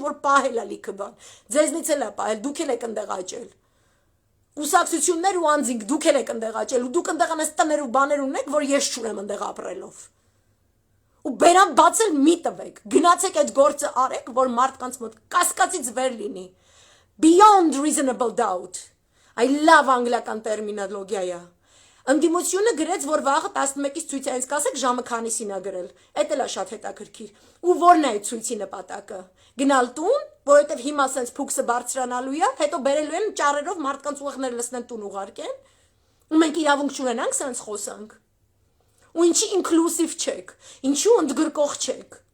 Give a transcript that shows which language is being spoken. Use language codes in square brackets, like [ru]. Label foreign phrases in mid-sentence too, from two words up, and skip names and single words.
[hy] որ պահել է լիքը բան, ձեզնից էլ է պահել, դուք էլ եք ընդեղ աճել։ Կուսակցություններ ու անձինք դուք էլ եք ընդեղ աճել, ու դուք ընդեղ անես տներ ու բաներ ունեք, որ ես չունեմ ընդեղ ապրելով։ Ու բերան բացել մի տվեք, գնացեք այդ գործը արեք, որ մարդկանց մոտ կասկածից վեր լինի։ [en] Beyond reasonable doubt։ I love [hy] անգլիական տերմինոլոգիա։ Ընդդիմությունը գրեց, որ վաղը 11-ից ցույց է, ինձ կասեք ժամը քանիսին է գրել։ Էդ էլ է շատ հետաքրքիր։ Ու ո՞րն է այդ ցույցի նպատակը։ Գնալ տուն, որովհետև հիմա սենց փուքսը բարձրանալու է, հետո բերելու են ճառերով մարդկանց ուղեղներ լցնեն տուն ուղարկեն։ Ու մենք իրավունք չունենանք սենց խոսանք։ Ու ինչի ինքլուսիվ չեք, ինչու ընդգրկող չեք։